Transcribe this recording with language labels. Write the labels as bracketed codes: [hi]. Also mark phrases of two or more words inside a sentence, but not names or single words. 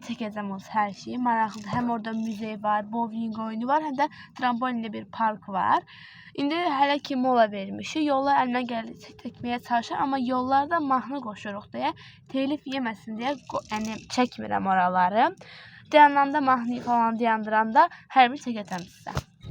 [az] Çəkəcəm o her şeyi. Maraqlıdır. [tr] Hem orada müze var, bowling oyunu var, hem de trambolinli bir park var. [az] İndi hələ ki mola vermişik. Yollar əlinə gəldikcə çəkməyə çalışır, amma yollarda mahnı qoşuruq deyə telif yeməsin deyə yəni çəkmirəm oraları. Dayananda mahnı falan dayandıranda hər bir çəkəcəm sizə.